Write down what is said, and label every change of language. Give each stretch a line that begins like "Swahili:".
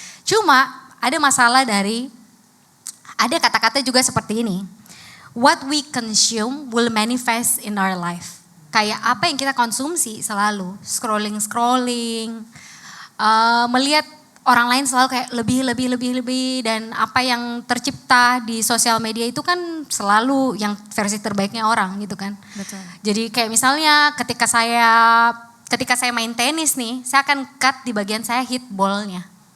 Indonesian: Cuma ada masalah ada kata-kata juga seperti ini.
English: What we consume will manifest in our life.
Indonesian: Kayak apa yang kita konsumsi selalu, scrolling, melihat orang lain selalu kayak lebih, dan apa yang tercipta di sosial media itu kan selalu yang versi terbaiknya orang gitu kan. Betul. Jadi kayak misalnya ketika saya main tenis nih, saya akan cut di bagian saya hit ballnya.